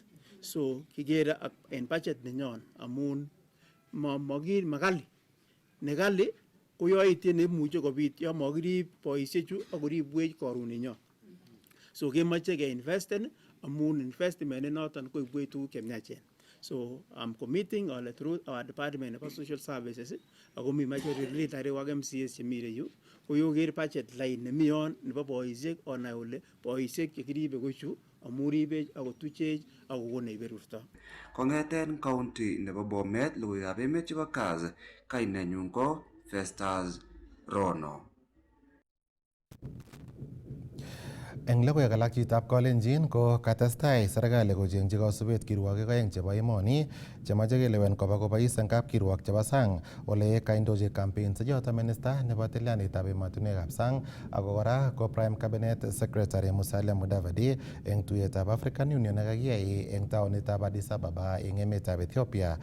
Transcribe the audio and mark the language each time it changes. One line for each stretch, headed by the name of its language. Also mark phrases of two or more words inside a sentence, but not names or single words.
Kalenjin: So kikere en budget nenyon amun makali nekali ko yoityet neimuche kobit yon makirib boisiechu ak koribwech karon nenyon. So kemoche keinvesten amun investment inoton koibwech tuguk chemiachen.
English: So I'm committing all through our department of social services
Kalenjin: ako mi
English: majority leader
Kalenjin: ak MCAs chemi yu ko yoker
English: budget line
Kalenjin: nemi yon nebo boisiek onai ole boisiek chekiribe ko chu amun ribech akotuchech akokonech berurto. Kong'eten county nebo Bomet logoiwekab emet chebo KASS kainenyun ko Festus Rono. Eng logoiwek alak chitab Kalenjin ko katestai serikali kochengchi kasubet kirwogik aeng chebo emoni chemache kelewen koba kobois eng kapkirwok chebo sang ole kaindochi campaign choto minister nebo tilyanitab emotinwekab sang ako kora ko
English: prime cabinet secretary
Kalenjin: Musalia Mudavadi eng tuyetab African Union nekakiyai eng taonitab Addis Ababa eng emetab Ethiopia.